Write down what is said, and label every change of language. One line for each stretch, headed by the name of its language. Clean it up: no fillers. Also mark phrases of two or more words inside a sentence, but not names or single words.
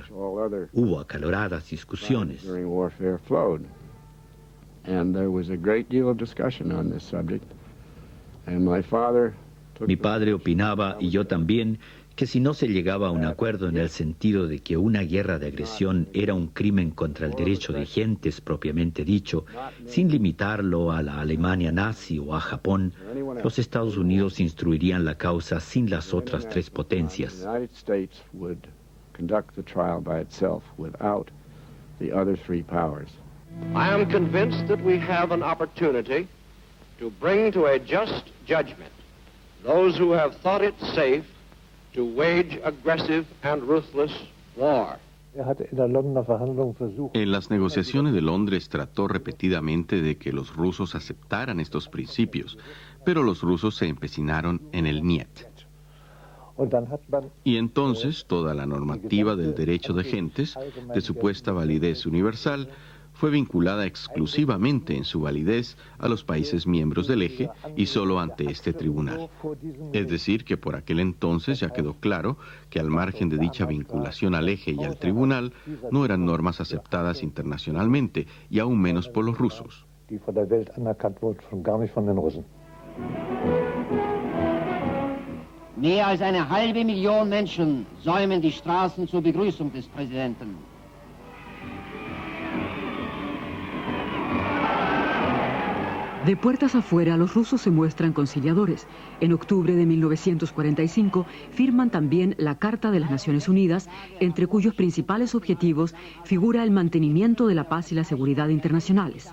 Spanish: Hubo acaloradas discusiones. Mi padre opinaba, y yo también, que si no se llegaba a un acuerdo en el sentido de que una guerra de agresión era un crimen contra el derecho de gentes propiamente dicho, sin limitarlo a la Alemania nazi o a Japón, los Estados Unidos instruirían la causa sin las otras tres potencias.
English: I am convinced that we have an opportunity to bring to a just judgment those who have thought it safe to wage aggressive and ruthless war.
Spanish: En las negociaciones de Londres trató repetidamente de que los rusos aceptaran estos principios, pero los rusos se empecinaron en el niet. Y entonces toda la normativa del derecho de gentes, de supuesta validez universal, fue vinculada exclusivamente en su validez a los países miembros del eje y solo ante este tribunal. Es decir, que por aquel entonces ya quedó claro que al margen de dicha vinculación al eje y al tribunal, no eran normas aceptadas internacionalmente y aún menos por los rusos.
German: Mehr als eine halbe Million Menschen säumen die Straßen zur Begrüßung des Präsidenten.
Spanish: De puertas afuera, los rusos se muestran conciliadores. En octubre de 1945 firman también la Carta de las Naciones Unidas, entre cuyos principales objetivos figura el mantenimiento de la paz y la seguridad internacionales.